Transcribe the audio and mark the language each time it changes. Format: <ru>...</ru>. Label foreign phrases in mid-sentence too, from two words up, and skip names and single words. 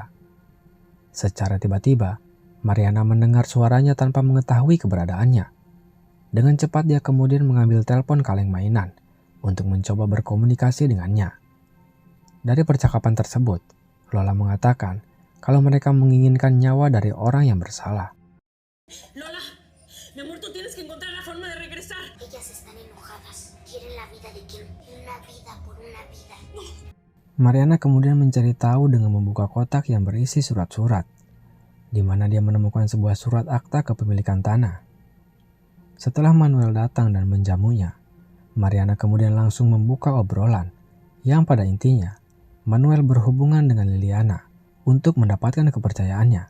<id>Secara tiba-tiba, Mariana mendengar suaranya tanpa mengetahui keberadaannya. Dengan cepat dia kemudian mengambil telepon kaleng mainan untuk mencoba berkomunikasi dengannya. Dari percakapan tersebut, Lola mengatakan kalau mereka menginginkan nyawa dari orang yang bersalah.</id> <es>Lola, mi amor, tú tienes que encontrar la forma de regresar. Ellas están enojadas. Quieren la vida de Kim. Una vida por una vida.</es> <id>Mariana kemudian mencari tahu dengan membuka kotak yang berisi surat-surat, di mana dia menemukan sebuah surat akta kepemilikan tanah. Setelah Manuel datang dan menjamunya, Mariana kemudian langsung membuka obrolan yang pada intinya Manuel berhubungan dengan Liliana untuk mendapatkan kepercayaannya.</id>